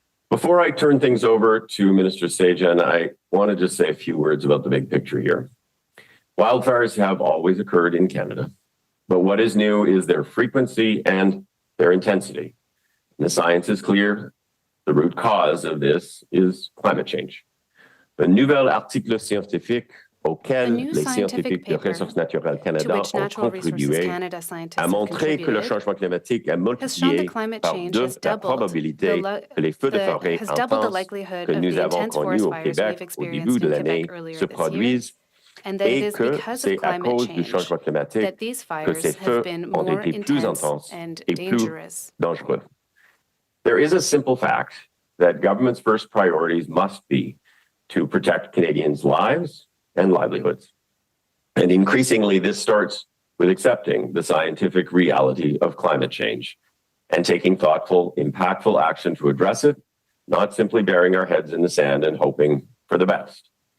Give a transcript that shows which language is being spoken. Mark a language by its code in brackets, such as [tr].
[en] Before I turn things over to Minister Sajjan, I want to just say a few words about the big picture here. Wildfires have always occurred in Canada, but what is new is their frequency and their intensity. And the science is clear. The root cause of this is climate change. [fr] Un nouvel article scientifique auquel les scientifiques de Ressources naturelles Canada ont contribué a montré que le changement climatique a multiplié par deux la probabilité que les feux de forêt intenses que nous avons connus au Québec au début de l'année se produisent et que c'est à cause du changement climatique que ces feux ont été plus intenses et plus dangereux. [en] There is a simple fact that government's first priorities must be to protect Canadians' lives and livelihoods. And increasingly, this starts with accepting the scientific reality of climate change and taking thoughtful, impactful action to address it, not simply burying our heads in the sand and hoping for the best.